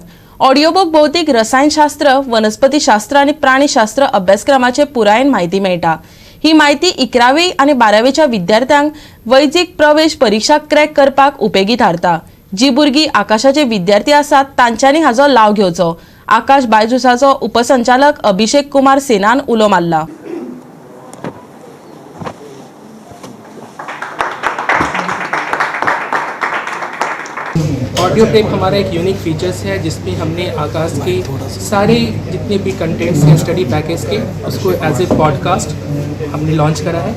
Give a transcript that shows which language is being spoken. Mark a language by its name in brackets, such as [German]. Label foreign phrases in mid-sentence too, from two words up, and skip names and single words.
[English] audio book [Konkani] भौतीक रसायनशास्त्र, वनस्पतीशास्त्र आणि प्राणीशास्त्र अभ्यासक्रमाचे पुरायेन म्हायती मेळटा. ही म्हायती 11वी आणि 12वीच्या विद्यार्थ्यांक वैजकी प्रवेश परीक्षा क्रॅक करपाक उपेगी थारता. जी भुरगीं आकाशाचे विद्यार्थी आसात तांच्यांनी हाचो लाव घेवचो. आकाश बायजुसाचो उपसंचालक अभिषेक कुमार सेनान उलो मारला. [English] audio tape [Hindi] हमारा एक [English] unique features [Hindi] है जिसमें हमने आकाश के सारे जितने भी कंटेंट्स हैं [English] study package [Hindi] के उसको [English] as a podcast [Hindi] हमने लॉन्च करा है.